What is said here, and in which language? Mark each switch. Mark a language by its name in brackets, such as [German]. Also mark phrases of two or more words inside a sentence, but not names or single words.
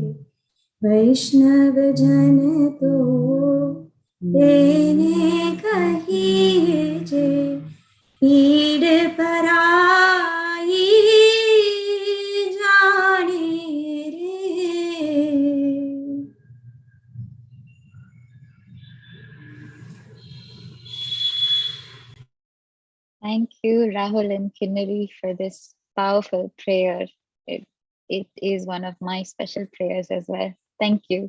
[Gujarati] વૈષ્ણવ જન તો તેને કહિએ જે પીડ પરાઈ જાણે રે। [English] Thank you, Rahul and Kinnari, for this powerful prayer. It is one of my special prayers as well. Thank you.